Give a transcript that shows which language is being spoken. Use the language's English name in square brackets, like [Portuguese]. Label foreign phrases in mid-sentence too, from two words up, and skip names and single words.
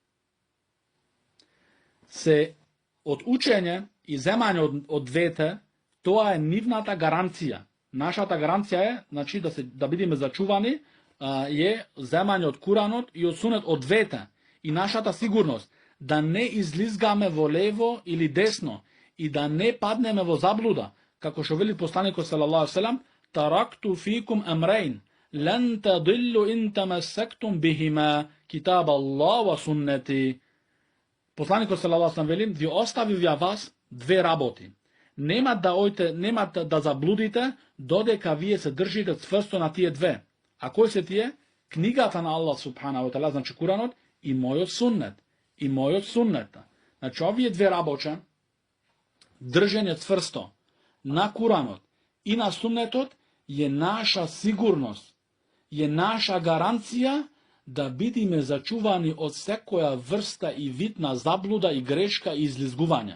[Macedonian] Се од учење и земање од двете, тоа е нивната гаранција. Нашата гаранција е, значи, да бидеме зачувани, е земање од Куранот и од сунет од двете. И нашата сигурност да не излизгаме во лево или десно и да не паднеме во заблуда, како што вели посланикот [Arabic] صلى الله عليه وسلم, تركت فيكم أمرين لن تضلوا إن تمسكتم بهما كتاب الله وسنتي. [Macedonian] Посланикот [Arabic] صلى الله عليه وسلم [Macedonian] вели, ви оставив ја вас две работи. Немат да заблудите додека вие се држите цврсто на тие две. А кои се тие? Книгата на Аллах [Arabic] سبحانه وتعالى, [Macedonian] значи Куранот, и мојот суннет. Значи овие две работи, држење цврсто на Куранот и на суннетот, е наша сигурност, е наша гаранција да бидеме зачувани од секоја врста и вид на заблуда и грешка и излизгување.